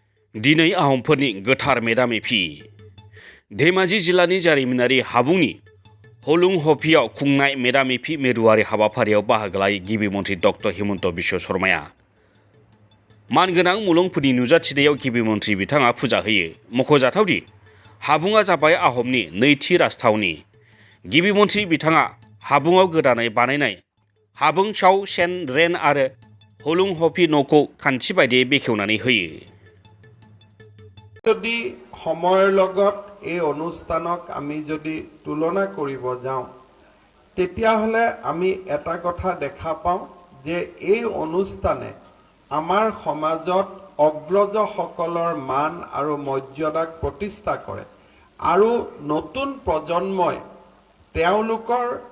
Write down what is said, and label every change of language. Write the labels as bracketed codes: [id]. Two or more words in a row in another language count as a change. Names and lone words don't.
[brx] दिनै आहमफोरनि गोथार मेदामेफि धेमाजि जिल्लानि जारिमिनारि हाबुंनि हलुं हफियाव खुंनाय मेदामेफि मिरुआरि हाबाफारियाव बाहागो लायै गिबि मन्थ्रि डक्टर हिमन्त बिश्व शर्माया मानगोनां मुलुगफोरनि नुजाथिनायाव गिबि मन्थ्रि बिथाङा फुजा होयो। मख'जाथावदि हाबुङा जाबाय आहमनि नैथि राजथावनि। गिबि मन्थ्रि बिथाङा हाबुङाव गोदानै बानायनाय हाबुं चाउ सेन रेन आरो हलुं हफि न'खौ खान्थि बायदियै बेखेवनानै होयो। [as] যদি সময়ৰ লগত এই অনুষ্ঠানক আমি যদি তুলনা কৰিব যাওঁ তেতিয়াহ'লে আমি এটা কথা দেখা পাওঁ যে এই অনুষ্ঠানে আমাৰ সমাজত অগ্ৰজসকলৰ মান আৰু মৰ্যাদাক প্ৰতিষ্ঠা কৰে আৰু নতুন প্ৰজন্মই তেওঁলোকৰ